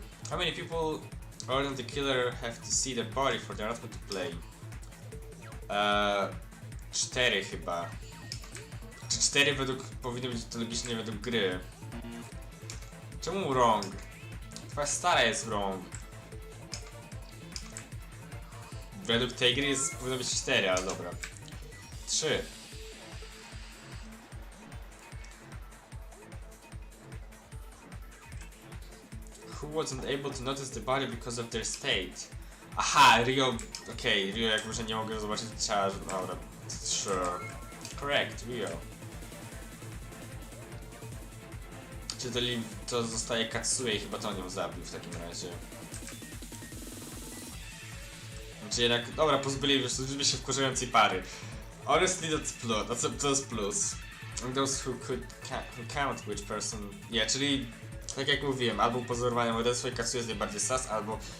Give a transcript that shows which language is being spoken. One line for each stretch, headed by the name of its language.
English: How many people other than the killer have to see the body for the announcement to play?
Polish: 4 chyba. Czy 4 powinno być to logicznie według gry? Czemu ronk? Twoja stara jest ronk. Według tej gry powinno być 4, ale dobra. 3.
English: Who wasn't able to notice the body because of their state?
Polish: Aha, Rio... Okej, Rio jakby, że nie mogę zobaczyć ciała, że... Dobra,
English: sure. Correct, Rio.
Polish: Czyli to zostaje Katsuya i chyba to nią zabił w takim razie. Znaczy jednak... Dobra, pozbyliśmy się wkurzającej pary.
English: Honestly,
Polish: to jest plus.
English: And those who count which person... Yeah,
Polish: czyli... Tak jak mówiłem, albo upozorowanie morderstwo i Katsuya jest najbardziej sus, albo...